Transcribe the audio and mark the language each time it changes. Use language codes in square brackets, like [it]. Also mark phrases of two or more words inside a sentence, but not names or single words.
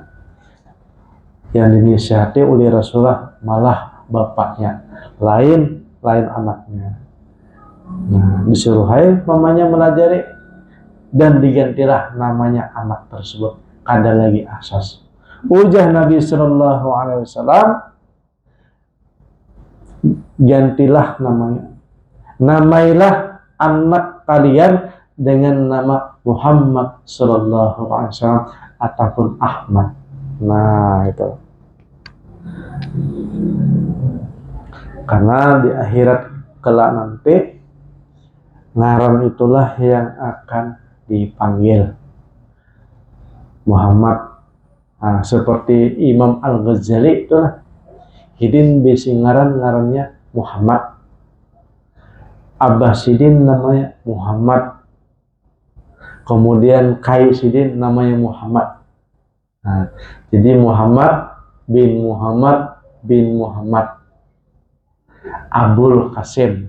[id] Yang dinasihati oleh Rasulullah malah bapaknya, lain anaknya. Nah, disuruh hai mamanya melajari dan digantilah namanya anak tersebut. Kada lagi asas. Ujar Nabi [ar] صلى الله عليه وسلم, [id] gantilah namanya. Namailah anak kalian dengan nama Muhammad [ar] صلى الله عليه وسلم [id] ataupun Ahmad. Nah, itu. Karena di akhirat kelak nanti ngaran itulah yang akan dipanggil Muhammad. Nah, seperti Imam Al-Ghazali itulah hidin bisi ngarannya Muhammad. Abah Sidin namanya Muhammad. Kemudian Kai Sidin namanya Muhammad. Nah, jadi Muhammad bin Muhammad Abul Qasim.